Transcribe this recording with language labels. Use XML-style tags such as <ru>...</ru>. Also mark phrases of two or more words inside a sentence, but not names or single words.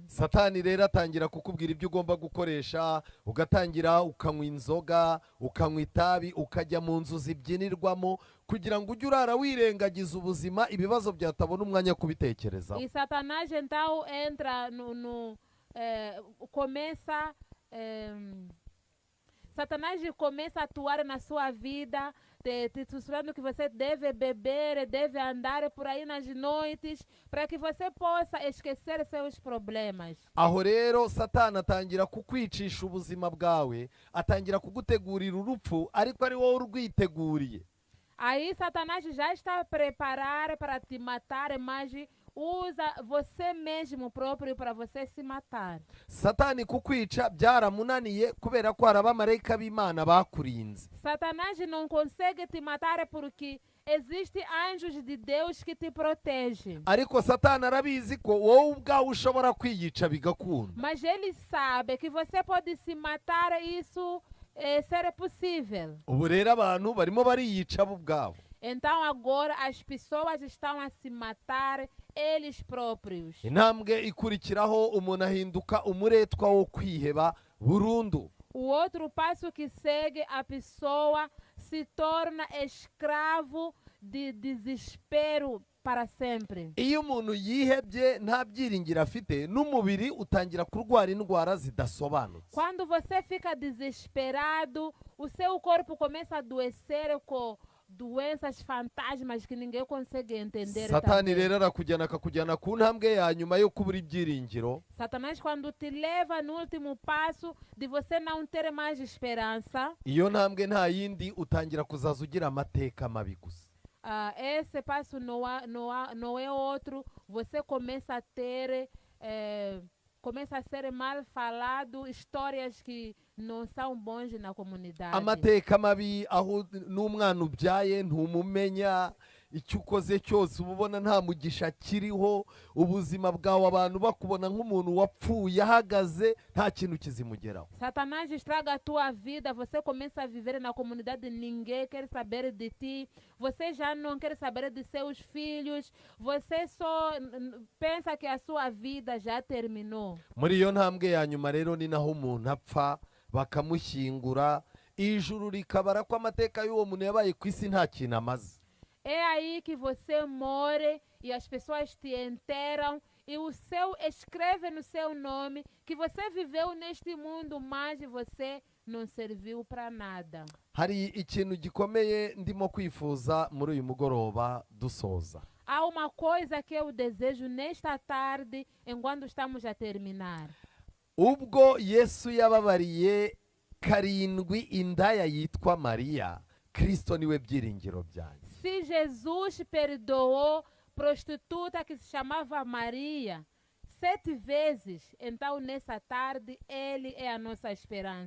<rw>Satani rero atangira kukubwira ibyo ugomba gukoresha, ugatangira ukanywa inzoga, ukanywa itabi, ukajya mu nzu zibyinirwamo kugira ngo ujye urara wirengagiza ubuzima, ibibazo byatabona umwanya kubitekerezaho.</rw> <pt>E Satanás então entra Satanás começa a atuar na sua vida, te sussurrando que você deve beber, deve andar por aí nas noites, para que você possa esquecer seus problemas.</pt> <rw>Aho rero Satani atangira kukwicisha ubuzima bwawe, atangira kugutegurira urupfu, ariko ari wowe urwiteguriye.</rw> <pt>Aí Satanás já está preparado para te matar, mas usa você mesmo próprio para você se matar.</pt> <rw>Satani kukwica byaramunaniye kubera ko hari abamarayika b'Imana bakurinze.</rw> <pt>Satanás não consegue te matar porque existem anjos de Deus que te protegem.</pt> <rw>Ariko Satani arabizi ko wowe ubwawe ushobora kwiyica bigakunda.</rw> <pt>Mas ele sabe que você pode se matar e isso ser possível.</pt> <rw>Ubu rero abantu barimo bariyica bo ubwabo.</rw> <pt>Então agora as pessoas estão a se matar eles próprios.</pt> <rw>Intambwe ikurikiraho umuntu ahinduka umuretwa wo kwiheba burundu.</rw> <pt>O outro passo que segue, a pessoa se torna escravo de desespero para sempre.</pt> <rw>Iyo umuntu yihebye nta byiringiro afite n'umubiri utangira kurwara indwara zidasobanutse.</rw> <pt>Quando você fica desesperado, o seu corpo começa a adoecer com doenças fantasmas que ninguém consegue entender.</pt> <rw>Satani rero arakujyana akakujyana ku ntambwe ya nyuma yo kubura ibyiringiro.</rw> <pt>Satanás quando te leva no último passo de você não ter mais esperança.</pt> <rw>Iyo ntambwe nta yindi utangira kuzaza ugira amateka mabi gusa.</rw> <pt>Esse passo não é outro. Você começa a ter começa a ser mal falado, histórias que não são bons na comunidade.</pt> <rw>Amateka mabi aho n'umwana ubyaye ntumumenya, icyo ukoze cyose ubona nta mugisha kiriho, ubuzima bwawe abantu bakubona nk'umuntu wapfuye ahagaze nta kintu kizimugeraho.</rw> <pt>Satanás estraga a tua vida, você começa a viver na comunidade, ninguém quer saber de ti, você já não quer saber de seus filhos, você só pensa que a sua vida já terminou.</pt> <rw>Muri iyo ntambwe ya nyuma rero ni naho umuntu apfa bakamushyingura, ijuru rikabara ko amateka y'uwo muntu yabaye ku isi nta kintu amaze.</rw> <pt>É aí que você morre e as pessoas te enterram e escreve no seu nome que você viveu neste mundo, mas você não serviu para nada.</pt> <rw>Hari ikintu gikomeye ndimo kwifuza muri uyu mugoroba dusoza.</rw> <pt>Há uma coisa que eu desejo nesta tarde, enquanto estamos a terminar.</pt> <rw>Ubwo Yesu yababariye karindwi indaya yitwa Mariya, Kristo niwe byiringiro byanjye.</rw> <pt>Se Jesus perdoou prostituta que se chamava Maria, 7 vezes, então nessa tarde Ele é a nossa esperança.</pt>